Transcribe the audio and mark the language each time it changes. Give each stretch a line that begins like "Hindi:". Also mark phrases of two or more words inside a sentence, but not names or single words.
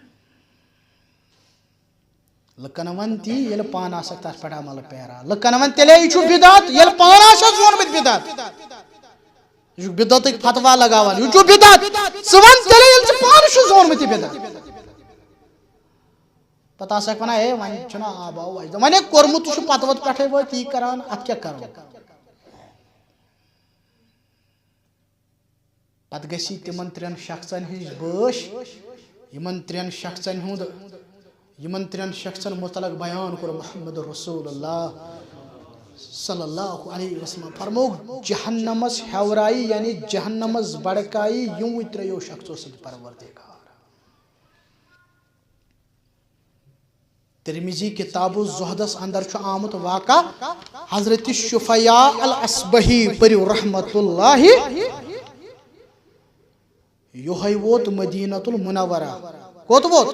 Kashmiri: لُکن ون تی ییٚلہِ پانہٕ آسکھ تتھ پٮ۪ٹھ عمل پیران لُکن ون تیٚلے یہِ چھُ بدعت ییٚلہِ پانہٕ آسکھ ووٚنمُت بدعت یہِ چھُ بدعتٕکۍ فتوا لگاوان یہِ چھُ بدعت ژٕ ون تیٚلے ییٚلہِ ژٕ پانہٕ چھُکھ ووٚنمُت یہِ بدعت پتہٕ آسکھ ونان ہے وۄنۍ چھُنہ آباو اجداد وۄنۍ ہے کوٚرمُت چھُ پتہٕ وتہٕ پٮ۪ٹھے وٲتۍ یی کران اتھ کیٛاہ کرو پتہٕ گژھی تِمن ترٛٮ۪ن شخصن ہٕنٛز بٲش یِمن ترٛٮ۪ن شخصن متعلق بیان کوٚر محمد رسول اللہ
Arabic: صلی اللہ علیہ وسلم
Kashmiri: فرموک جہنمس ہیورائی یعنی جہنمس بڑکائی یِموٕے ترٛیٚیو شخصو سۭتۍ پروردگار ترمیزی کتاب الزہدس اندر چھُ آمت واقع حضرت شفیاء الاسبہی پٔرِو رحمت اللہ یہوے ووت مدینۃ المنورہ کوت ووت